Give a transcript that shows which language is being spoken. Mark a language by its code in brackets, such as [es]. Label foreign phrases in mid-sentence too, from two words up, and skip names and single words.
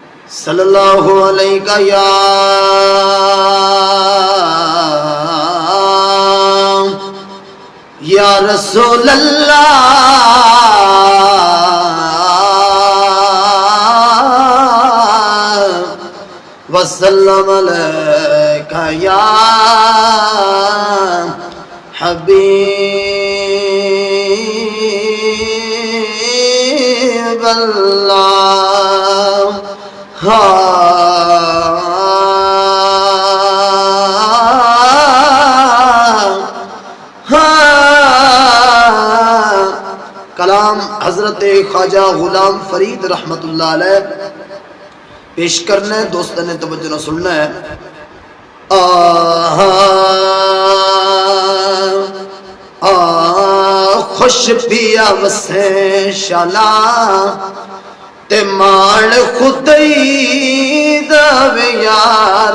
[ar] صلى الله عليك يا رسول الله وسلم عليك يا حبيب الله. [ur] کلام حضرت خواجہ غلام فرید رحمۃ اللہ علیہ پیش کرنا ہے. [skr] دوستوں نے توجہ نہ سننا ہے۔ خوش پیا وسے شالا تے مان خدائی داوے یار.